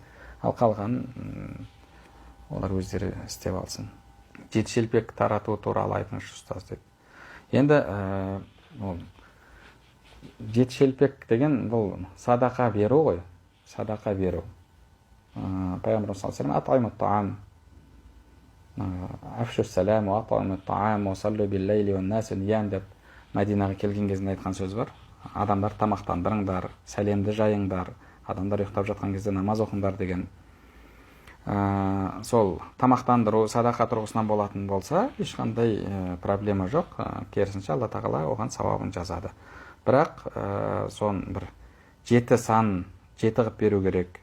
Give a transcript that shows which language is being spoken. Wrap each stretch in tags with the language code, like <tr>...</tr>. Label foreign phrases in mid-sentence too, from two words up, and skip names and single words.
<kk>Ал қалғанын олар өздері істеп алсын. Жетшелпек тарату туралы айтыңызшы ұстаз деп. Енді жетшелпек деген бұл садақа беру ғой. Садақа беру. Пайғамбарымыз</kk> <ar>صلى الله عليه وسلم أفشوا السلام وأطعموا الطعام وصلوا بالليل والناس نيام</ar> <kk>деп Мәдинаға келген кезінде айтқан сөз бар. Адамдар тамақтандырыңдар, сәлемді жайыңдар, адамдар ұйықтап жатқан кезде намаз оқыңдар деген. Сол тамақтандыру садақа тұрғысынан болатын болса, ешқандай проблема жоқ. Керісінше Алла тағала оған сауабын жазады. Бірақ сон бір 7 сан 7 қылып беру керек.</kk>